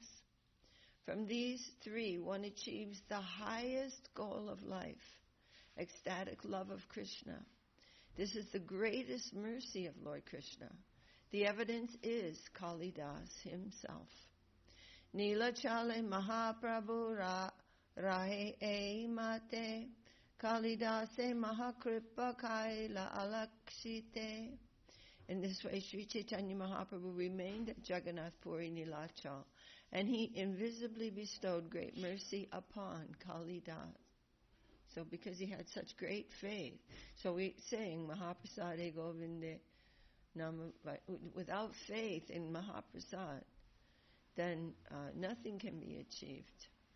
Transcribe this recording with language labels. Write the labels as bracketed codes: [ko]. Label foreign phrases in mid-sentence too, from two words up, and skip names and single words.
[en] From these three, one achieves the highest goal of life, ecstatic love of Krishna. This is the greatest mercy of Lord Krishna. The evidence is Kalidas himself. [bn] নীলাচলে মহাপ্রভু রহে এ মতে, কালিদাসে মহাকৃপা কৈল অলক্ষিতে. [en] In this way, Śrī Chaitanya Mahaprabhu remained at Jagannath Puri Nilachal, and he invisibly bestowed great mercy upon Kalidas. So because he had such great faith, so we saying [sa] মহাপ্রসাদে গোবিন্দে নাম, [en] without faith in Mahaprasad, then nothing can be achieved.